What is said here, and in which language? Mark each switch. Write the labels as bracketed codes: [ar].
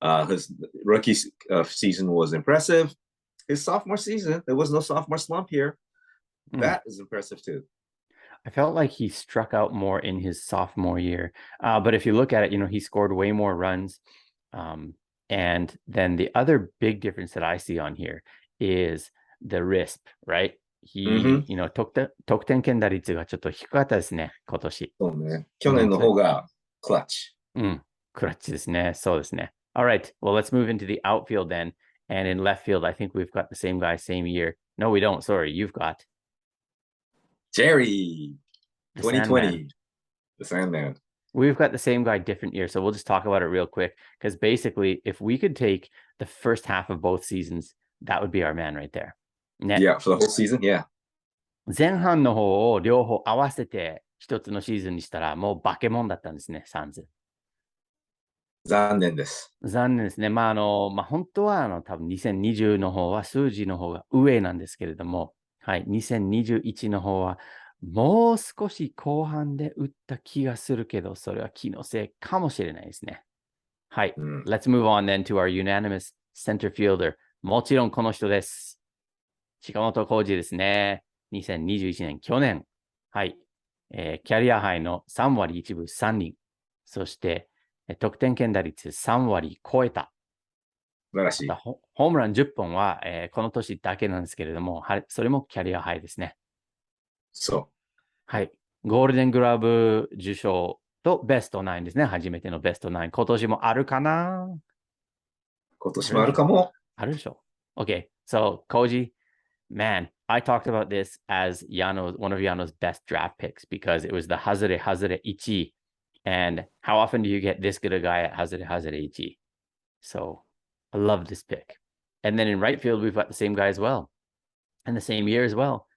[en] His rookie season was impressive. His sophomore season, there was no sophomore slump here. That is impressive too. I felt like he struck out more in his sophomore year. But if you look at it, he scored way more runs. And then the other big difference that I see on here is the RISP, right? [ja] He, 得点圏打率がちょっと低かったですね、今年。そうね。去年の方がクラッチ。クラッチですね。そうですね。 [en] All right, well, let's move into the outfield then. And in left field, I think we've got the same guy, same year. No, we don't. Sorry, you've got Jerry, 2020, the Sandman. We've got the same guy, different year. So we'll just talk about it real quick. Because basically, if we could take the first half of both seasons, that would be our man right there. Yeah, for the whole season, yeah. [ja] 前半の方を両方合わせて一つのシーズンにしたら、もう化け物だったんですね、サンズ。残念です。残念ですね。本当は多分2020の方は数字の方が上なんですけれども、はい、2021の方はもう少し後半で打った気がするけど、それは気のせいかもしれないですね。はい。 [en] Let's move on then to our unanimous center fielder. [ja] もちろんこの人です。近本浩二ですね。 2021年、去年。はい。キャリアハイの3割1分3厘。そして、得点圏打率3割超えた。素晴らしい。ホームラン10本は、この年だけなんですけれども、それもキャリアハイですね。そう。はい。ゴールデングラブ受賞とベストナインですね。初めてのベストナイン。今年もあるかな？今年もあるかも。あるでしょ。 [en] Okay, so Koji, man, I talked about this as one of Yano's best draft picks because it was the Hazare Hazare Ichi. And how often do you get this good a guy at Hazare Hazare Ichi? So I love this pick. And then in right field, we've got the same guy as well, and the same year as well.